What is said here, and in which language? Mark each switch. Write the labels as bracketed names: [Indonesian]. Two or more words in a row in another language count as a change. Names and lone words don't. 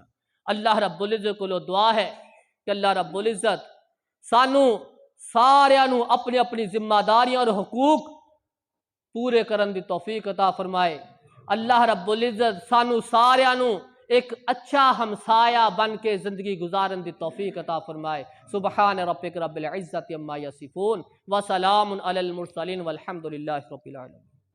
[Punjabi] اللہ رب العزت کو دعا ہے کہ اللہ رب العزت سانوں ساریاں نوں اپنی اپنی ذمہ داریاں اور حقوق پورے کرن دی توفیق عطا فرمائے. اللہ رب العزت سانوں ساریاں نوں ایک اچھا ہمسایہ بن کے زندگی گزارن دی توفیق عطا فرمائے. [Arabic] سبحان ربك رب العزة عما يصفون وسلام على المرسلين والحمد لله رب العالمين.